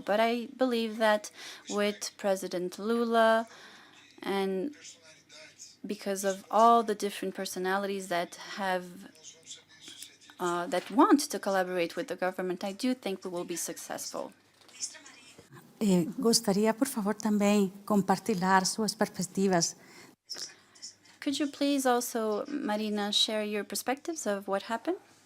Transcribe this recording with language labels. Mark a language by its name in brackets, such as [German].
[English] But I believe that with President Lula, and because of all the different personalities that want to collaborate with the government, I do think we will be successful. [Portuguese] Gostaria, por favor, também compartilhar suas perspectivas. [English] Could you please also, Marina, share your perspectives of what happened?